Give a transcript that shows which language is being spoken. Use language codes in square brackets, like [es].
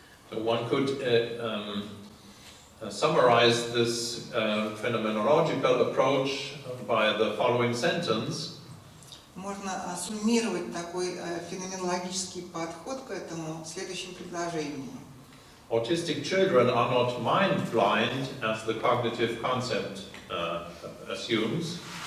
[en] So one could summarize this phenomenological approach by the following sentence. [ru] Можно суммировать такой феноменологический подход к этому в следующем предложении. [en] Autistic children are not mind blind, as the cognitive concept assumes.